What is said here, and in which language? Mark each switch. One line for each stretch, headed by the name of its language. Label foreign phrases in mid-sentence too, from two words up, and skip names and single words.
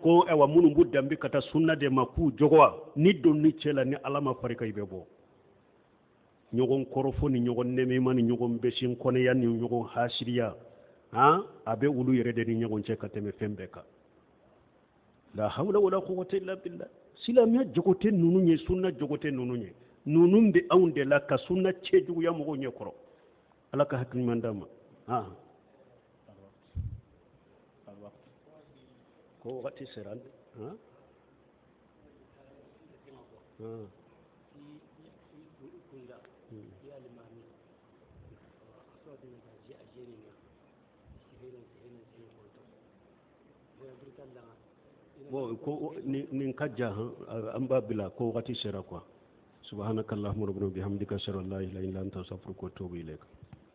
Bambara: ko awa minnu b'u danbe ka taa sunna de ma k'u jogowa ni donni cɛ la ni ala ma fari kan i bɛ bɔ ɲɔgɔn kɔrɔfɔ ni ɲɔgɔn nɛmɛma ni ɲɔgɔn bɛsin kɔnɛya ni ɲɔgɔn hasiriya a bɛ olu yɛrɛ de ni ɲɔgɔn cɛ ka tɛmɛ fɛn bɛɛ kan
Arabic: لا حول ولا قوة إلا بالله
Bambara: silamɛya jogo tɛ ninnu ye sunna jogo tɛ ninnu ye ninnu bɛ anw de la ka sunna cɛ juguya mɔgɔw ɲɛ kɔrɔ ala ka hakili ɲuman d'an ma ko wagati sera bon ko nin ka ja an b'a bila ko wagati sera quoi
Arabic: سبحانك اللهم ربنا وبحمدك أشهد أن لا إله إلا أنت أستغفرك وأتوب إليك